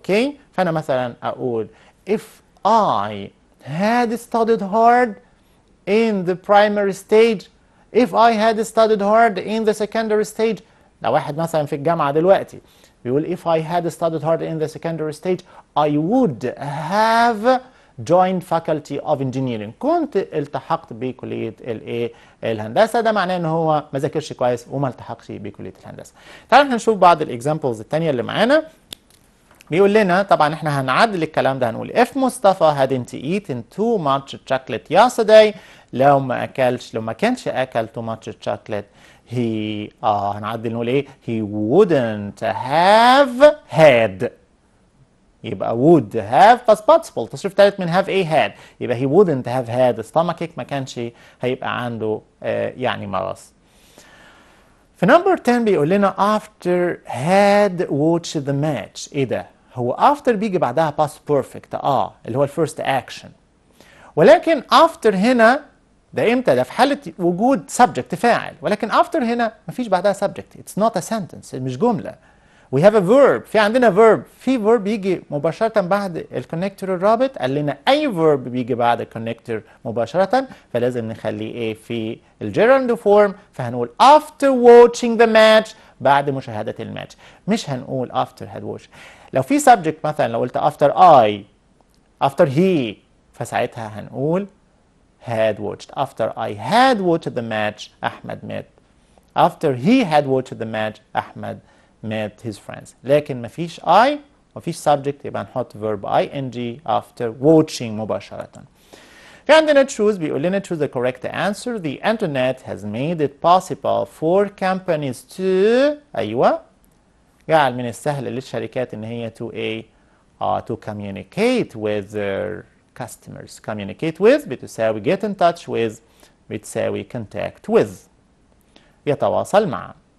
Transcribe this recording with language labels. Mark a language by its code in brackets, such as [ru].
[ar] اوكي؟ فانا مثلا اقول [en] if I had studied hard in the primary stage، if I had studied hard in the secondary stage. [ar] لو واحد مثلا في الجامعة دلوقتي بيقول [en] if I had studied hard in the secondary stage I would have joined faculty of engineering، [ar] كنت التحقت بكلية الهندسة. ده معناه ان هو ما ذاكرش كويس وما التحقش بكلية الهندسة. تعالوا نشوف بعض الاكزامبلز الثانية اللي معانا. بيقول لنا طبعا احنا هنعدل الكلام ده، هنقول if مصطفى [en] hadn't eaten too much chocolate yesterday، [ar] لو ما كانش اكل [en] too much chocolate he [ar] هنعدل نقول ايه؟ [en] he wouldn't have had. [ar] يبقى [en] would have past participle [ar] تصريف ثالث من have ايه؟ had. يبقى [en] he wouldn't have had stomachache، [ar] ما كانش هيبقى عنده يعني مرض. في نمبر 10 بيقول لنا [en] after had watched the match. [ar] ايه ده؟ هو after بيجي بعدها [en] past perfect [ar] اللي هو الفيرست action، ولكن after هنا ده امتى؟ ده في حالة وجود subject فاعل، ولكن after هنا مفيش بعدها subject. [en] it's not a sentence، [ar] مش جملة. [en] we have a verb، [ar] في عندنا verb، في verb يجي مباشرة بعد الكونكتور الرابط. قال لنا أي verb بيجي بعد الكونكتور مباشرة، فلازم نخليه إيه في الجيرند فورم. [en] فهنقول after watching the match، [ar] بعد مشاهدة الماتش، مش هنقول [en] after had watched. [ar] لو في subject مثلا لو قلت [en] after he، [ar] فساعتها هنقول [en] had watched. after I had watched the match [ar] أحمد مات. [en] after he had watched the match Ahmed met his friends. [ar] لكن مفيش مفيش subject، يبقى نحط verb ing [en] after watching [ar] مباشرة. في عندنا [en] choose [ar] بيقول لنا [en] choose the correct answer. The internet has made it possible for companies to [ar] أيوة جعل من السهل للشركات إن هي [en] to communicate with their customers. Communicate with بتساوي get in touch with بتساوي contact with [ar] يتواصل مع.